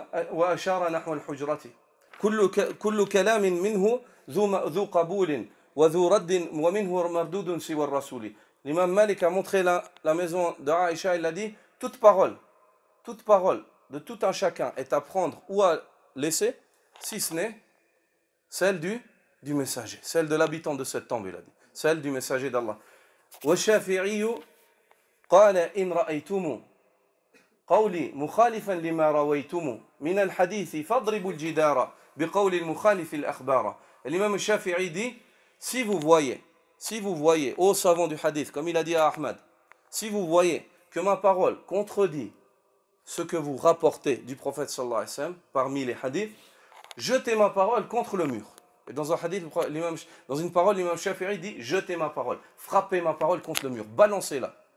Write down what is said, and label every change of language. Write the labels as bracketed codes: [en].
[ar] وأشار نحو الحجرة كل كلام منه ذو قبول وذو رد ومنه مردود سوى الرسول. [fr] L'imam Malik a montré la maison de Aïcha, il a dit toute parole de tout un chacun est à prendre ou à laisser, si ce n'est celle du messager, celle de l'habitant de cette tombe, il a dit, celle du messager d'Allah. [ar] والشافعي قال إن رأيتم قولي مخالفا لما رويتم من الحديث فاضربوا الجدار بقول المخالف الأخبار. [fr] L'imam Shafi'i dit si vous voyez, ô savants du hadith, comme il a dit à Ahmad, si vous voyez que ma parole contredit ce que vous rapportez du prophète sallallahu alayhi wa sallam parmi les hadiths, jetez ma parole contre le mur. Et dans un hadith, dans une parole, l'imam Shafi'i dit jetez ma parole, frappez ma parole contre le mur, balancez-la.